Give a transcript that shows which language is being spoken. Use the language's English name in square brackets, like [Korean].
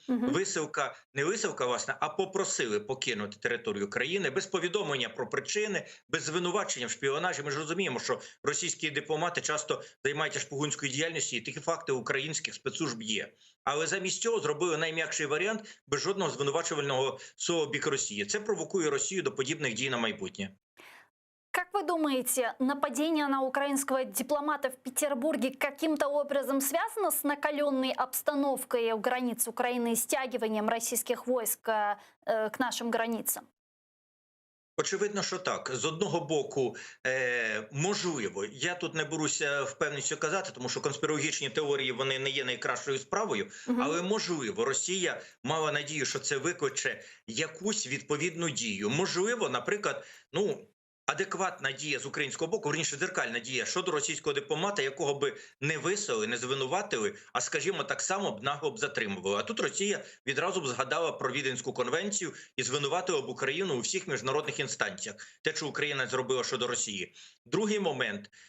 [Ukrainian] Висилка, не висилка, власне, а попросили покинути територію країни без повідомлення про причини, без звинувачення в шпіонажі. Ми ж розуміємо, що російські дипломати часто займаються шпигунською діяльністю, і такі факти українських спецслужб є. Але замість цього зробили найм'якший варіант без жодного звинувачувального слова бік Росії. Це провокує Росію до подібних дій на майбутнє. [Russian] Как вы думаете, нападение на украинского дипломата в Петербурге каким-то образом связано с накаленной обстановкой у границ Украины и стягиванием российских войск к нашим границам? [Ukrainian] Очевидно, що так. З одного боку, можливо, я тут не беруся впевненістю казати, тому що конспірологічні теорії, вони не є найкращою справою, але можливо, Росія мала надію, що це викличе якусь відповідну дію. Можливо, наприклад, адекватна дія з українського боку, верніше дзеркальна дія щодо російського дипломата, якого би не висели, не звинуватили, а, скажімо, так само б нагло б затримували. А тут Росія відразу б згадала про Віденську конвенцію і звинуватила б Україну у всіх міжнародних інстанціях. Те, що Україна зробила щодо Росії. Другий момент.